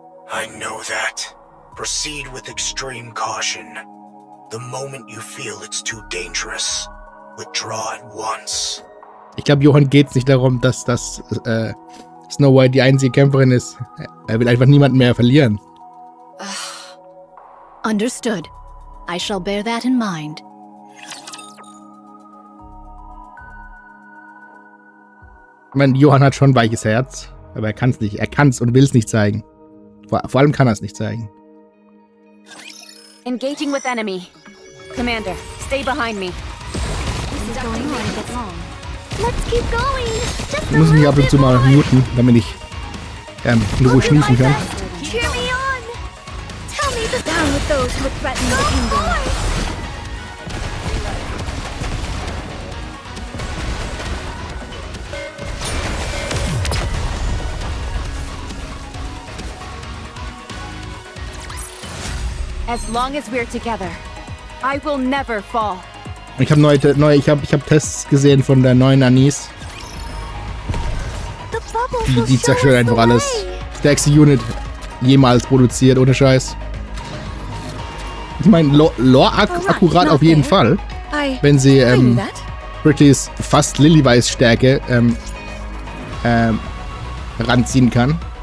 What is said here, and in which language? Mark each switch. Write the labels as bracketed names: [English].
[English] I know that. Proceed with extreme caution. The moment you feel it's too dangerous, withdraw at once. [German] Ich glaube, Johann geht es nicht darum, dass Snow White die einzige Kämpferin ist. Er will einfach niemanden mehr verlieren. [English] Understood. I shall bear that in mind. [German] Ich meine, Johann hat schon ein weiches Herz, aber er kann es nicht. Er kann es und will es nicht zeigen. Vor allem kann er es nicht zeigen. [English] Engaging with enemy. Commander, stay behind me. This is going on a bit long. Let's keep going. Just [German] Ich muss mich ab und zu mal muten, damit ich in Ruhe schließen kann. [English] Cheer me on. Tell me the down with those who threaten the kingdom. As long as we're together, I will never fall. [German] Ich habe Tests gesehen von der neuen Anis. Die zerstört einfach alles. Stärkste Unit jemals produziert, ohne Scheiß. Ich meine, Lore akkurat auf jeden Fall. Wenn sie Brittys fast Lillyweiß-Stärke ranziehen kann.